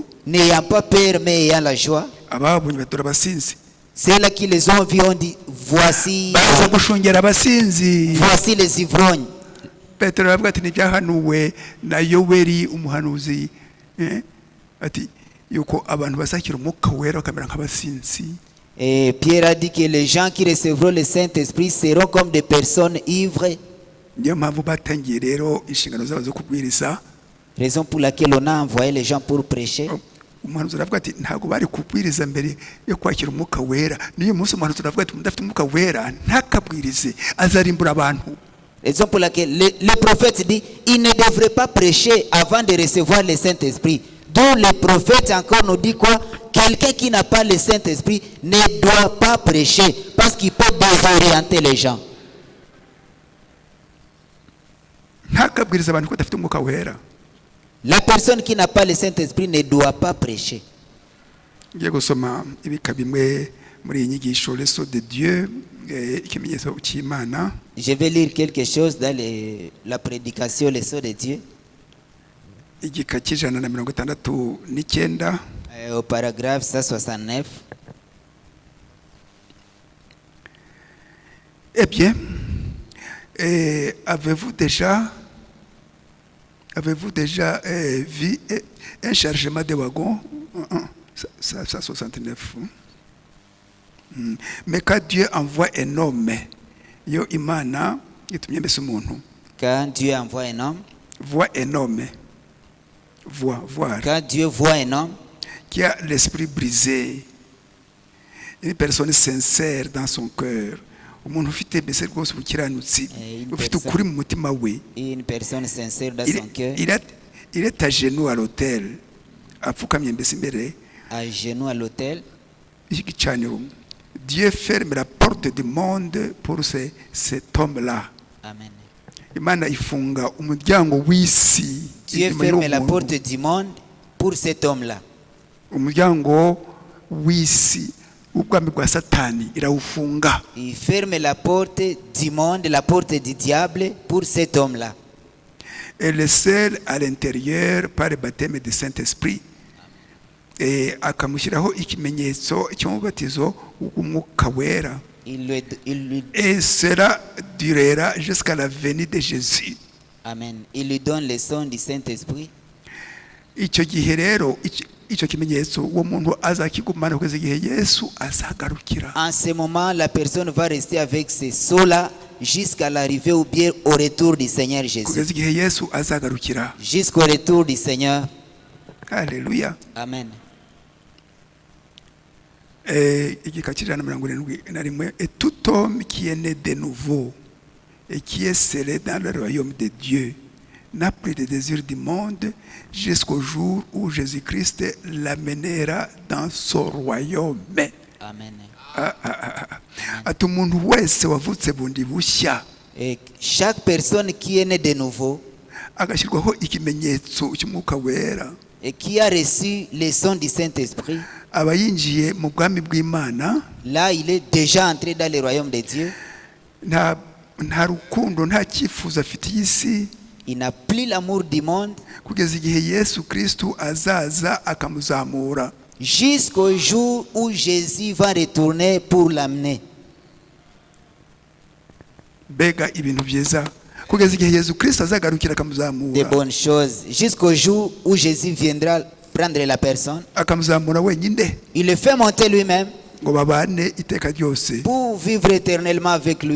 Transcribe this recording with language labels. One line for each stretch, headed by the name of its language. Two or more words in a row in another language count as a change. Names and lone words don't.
French: n'ayant pas peur mais ayant la joie.
Kinyarwanda: ababonye batora abasinzi,
French: Ceux-là qui les ont vus ont dit, voici
Kinyarwanda: baza gushungera abasinzi.
French: les ivrognes.
Kinyarwanda: Petero aravuga ati ntibyahanuwe na Yoweri umuhanuzi, ati yuko abantu bazakira umwuka wera bakamera nk'abasinzi.
French: Et Pierre a dit que les gens qui recevront le Saint-Esprit seront comme des personnes ivres.
Kinyarwanda: niyo mpamvu batangiye rero inshingano zabo zo kubwiriza.
French: Raison pour laquelle on a envoyé les gens pour prêcher.
Kinyarwanda: umuhanuzi aravuga ati ntabwo bari kubwiriza mbere yo kwakira umwuka wera. niyo munsi umuhanuzi aravuga ati mudafite umwuka wera ntakabwirize, azarimbura abantu.
French: Raison pour laquelle le prophète dit, il ne devrait pas prêcher avant de recevoir le Saint-Esprit. D'où le prophète encore nous dit quoi? Quelqu'un qui n'a pas le Saint-Esprit ne doit pas prêcher parce qu'il peut désorienter les gens.
Kinyarwanda: ntakabwiriza abantu ko badafite umwuka wera.
French: La personne qui n'a pas le Saint-Esprit ne doit pas prêcher.
Kinyarwanda: ngiye gusoma ibika bimwe muri iyi nyigisho
French: leçon de Dieu,
Kinyarwanda: ikimenyetso cy'Imana.
French: Je vais lire quelque chose dans la prédication, les sceaux de Dieu.
Kinyarwanda: igika cy'169.
French: Au paragraphe 169. Eh bien, avez-vous déjà vu un chargement de wagons? 169. Mais quand Dieu envoie un homme,
Kinyarwanda: yo imana itumye mbese umuntu.
French: Quand Dieu envoie un homme, voit un homme, voir, quand Dieu voit un homme qui a l'esprit brisé, une personne sincère dans son cœur,
Kinyarwanda: umuntu ufite mbese rwose ubukiranutsi
French: une
Kinyarwanda: ufite
French: personne-
Kinyarwanda: ukuri mu mutima we
French: Une personne sincère dans son cœur, il est à genoux à l'autel
Kinyarwanda: apfukamye mbese imbere
French: à genoux à l'autel.
Kinyarwanda: y'igicaniro.
French: Dieu ferme la porte du monde pour cet homme-là. Amen.
Kinyarwanda: Imana ifunga umuryango w'isi
French: Dieu
Kinyarwanda: inyuma
French: ferme
Kinyarwanda: y'uwo
French: la
Kinyarwanda: muntu.
French: porte du monde pour cet homme-là.
Kinyarwanda: Umuryango w'isi w'ubwami bwa satani irawufunga.
French: Il ferme la porte du monde, la porte du diable pour cet homme-là. Et le seul à l'intérieur par le baptême du Saint-Esprit.
Kinyarwanda: Akamushyiraho ikimenyetso cy'umubatizo w'umwuka wera.
French: Et cela durera jusqu'à la venue de Jésus. Amen. Il lui donne le son du Saint-Esprit.
Kinyarwanda: Icyo gihe rero icyo kimenyetso uwo muntu azakigumana kugeza igihe Yesu azagarukira.
French: En ce moment, la personne va rester avec ce sceau-là jusqu'à l'arrivée ou bien au retour du Seigneur Jésus.
Kinyarwanda: Kugeza igihe Yesu azagarukira.
French: Jusqu'au retour du Seigneur. Alléluia. Amen.
Kinyarwanda: Igika cy'ijana na 71.
French: Et tout homme qui est né de nouveau et qui est scellé dans le royaume de Dieu n'a plus de désir du monde jusqu'au jour où Jésus-Christ l'amènera dans son royaume. Amen.
Kinyarwanda: Ati umuntu wese wavutse bundi bushya
French: Et chaque personne qui est née de nouveau
Kinyarwanda: agashyirwaho ikimenyetso cy'umwuka wera
French: et qui a reçu le son du Saint-Esprit,
Kinyarwanda: aba yinjiye mu bwami bw'Imana.
French: là il est déjà entré dans le royaume de Dieu.
Kinyarwanda: Nta rukundo nta cyifuzo afitiye isi
French: Il n'a plus l'amour du monde
Kinyarwanda: kugeza igihe Yesu Kristo azaza akamuzamura.
French: jusqu'au jour où Jésus va retourner pour l'amener.
Kinyarwanda: Mbega ibintu byiza kugeza igihe Yesu Kristo azagarukira
French: Des
Kinyarwanda: akamuzamura,
French: bonnes choses. Jusqu'au jour où Jésus viendra prendre la personne.
Kinyarwanda: akamuzamura wenyine
French: Il le fait monter lui-même
Kinyarwanda: ngo babane iteka ryose.
French: pour vivre éternellement avec lui.